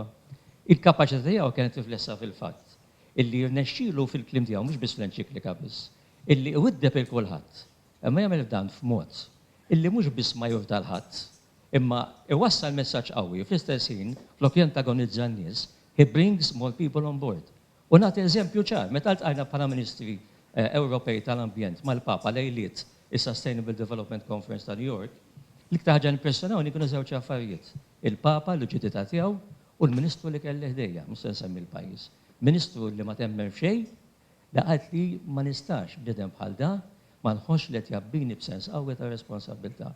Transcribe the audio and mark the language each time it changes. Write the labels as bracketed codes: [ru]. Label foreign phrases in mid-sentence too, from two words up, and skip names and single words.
[mt] Il-kapaċità tiegħu kienet riflessa fil-fatt illi rnexxielu fil-klim tiegħu mhux biss fl-enċiklika biss, illi iwiddeb il-kulħadd, imma jagħmel dan f'mod illi mhux biss ma jurda l-ħadd, imma iwassal messaġġ qawwi fl-istess ħin flok jantagonizza n-nies, [en] he brings more people on board. [mt] U nagħti eżempju ċar, meta ltqajna bħala Ministri Ewropej tal-Ambjent mal-Papa lejliet is-Sustainable Development Conference ta' New York, l-iktar ħaġa impressjonawni kienu żewġ affarijiet. Il-Papa, l-ġudità tiegħu, u l-Ministru li kelli ħdejja, mhux se nsemmi l-pajjiż. Ministru li ma temmen f'xejn, li qalt li ma nistax bniedem bħal da, ma nħoss li qed jabbini b'sens qawwi ta' responsabilità.